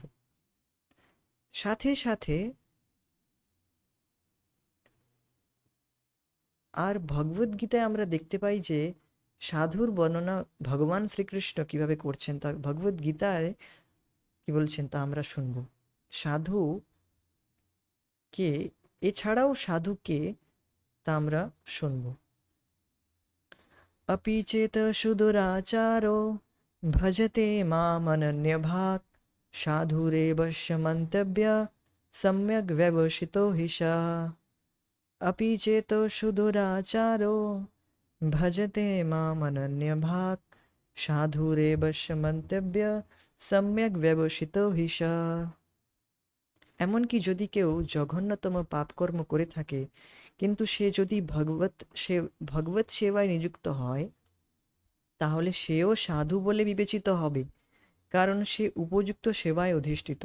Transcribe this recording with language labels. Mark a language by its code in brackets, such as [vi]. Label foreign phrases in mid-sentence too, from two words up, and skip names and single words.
[bn] সাথে সাথে আর ভগবদ্গীতায় আমরা দেখতে পাই যে সাধুর বর্ণনা ভগবান শ্রীকৃষ্ণ কিভাবে করছেন, তা ভগবদ্গীতায় কি বলছেন তা আমরা শুনব। সাধু কে, এছাড়াও সাধু কে তা আমরা শুনব। [sa] अपि चेत सुदुराचारो भजते मामनन्यभाक् साधुरेव मन्तव्य सम्यग् व्यवसितो हि सः। अपि चेत सुदुराचारो भजते मामनन्यभाक् साधुरेव मन्तव्य সম্যক ব্যবসিত হিসা। [bn] এমনকি যদি কেউ জঘন্যতম পাপকর্ম করে থাকে, কিন্তু সে যদি ভগবত সেবায় নিযুক্ত হয়, তাহলে সেও সাধু বলে বিবেচিত হবে, কারণ সে উপযুক্ত সেবায় অধিষ্ঠিত।